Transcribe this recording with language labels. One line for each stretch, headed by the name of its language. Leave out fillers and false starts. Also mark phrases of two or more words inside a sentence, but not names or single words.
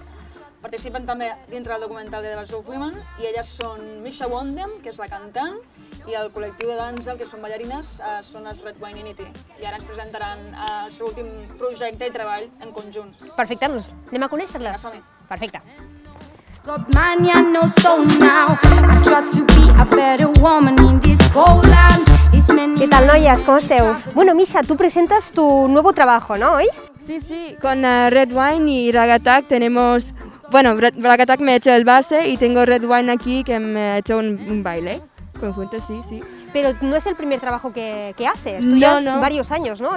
Catalan: Participen també dintre del documental de The Buzz of Women i elles són Misha Wondem, que és la cantant, i el col·lectiu de dansa, que són ballarines, són les Red Wine Unity. I ara ens presentaran el seu últim projecte i treball en conjunt. Perfecte, doncs anem a conèixer-les. Perfecte.
English: Got money and no soul now. I try to be a better woman in this cold land.
Spanish: ¿Qué tal, noias? ¿Cómo esteu? Bueno, Misha, tú presentas tu nuevo trabajo, ¿no? ¿Hoy? Sí, con Red Wine y Ragatak tenemos... Bueno, Ragatak me ha hecho el base y tengo Red Wine aquí que me ha hecho un baile conjunto, sí. Pero no es el primer trabajo que haces, tú llevas varios años, ¿no?